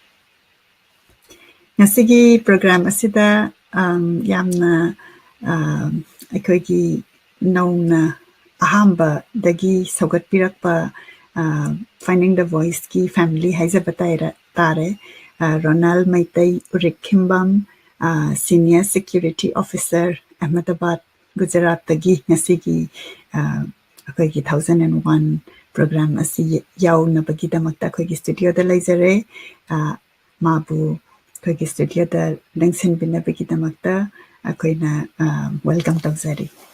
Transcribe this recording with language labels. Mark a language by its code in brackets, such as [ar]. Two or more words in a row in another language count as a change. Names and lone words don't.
[mni] ngasigi program asida yamna akoigi nauna ahamba dagi saugat pirakpa finding [en] the voice [mni] ki family haizabataira tare Ronald Meitei Urikkhimbam [en] senior security officer [mni] Ahmedabad Gujarat dagi ngasigi akoigi 1001 program asi yauna bagidamakta akoigi studio da laizare mabu akoigi studio da lengsin bina bagidamakta akoina welcome tauzari.